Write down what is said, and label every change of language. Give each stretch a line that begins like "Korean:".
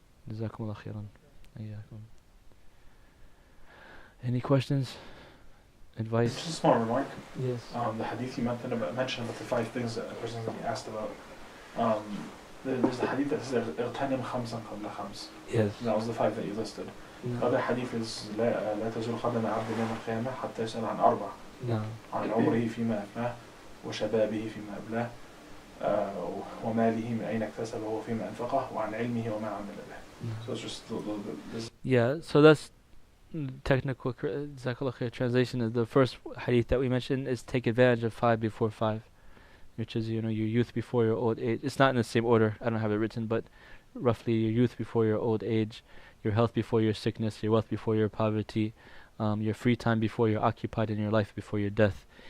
Arabic: Jazakumullah khairan. Ayyakum.
English: Any questions? Advice? Just a small remark. Yes. The hadith you mentioned about the 5 things that a person that you asked about. There's a hadith that says
Arabic: اغتنم خمسا قبل خمس.
English: Yes. That was the 5 that you listed. The other hadith is
Arabic: لا تزول قدم عبد يوم القيامة حتى يسأل عن 4.
English: No.
Arabic: عن عمره فيما أفناه وشبابه فيما أبلاه وماله من أين اكتسبه وفيما أنفقه وعن علمه وما عمل به.
English: So it's just a little bit. Yeah, so that's technical. Jazakallah khair. Translation is the first hadith that we mentioned is take advantage of 5 before 5, which is your youth before your old age. It's not in the same order. I don't have it written, but roughly your youth before your old age, your health before your sickness, your wealth before your poverty, your free time before you're occupied, in your life before your death.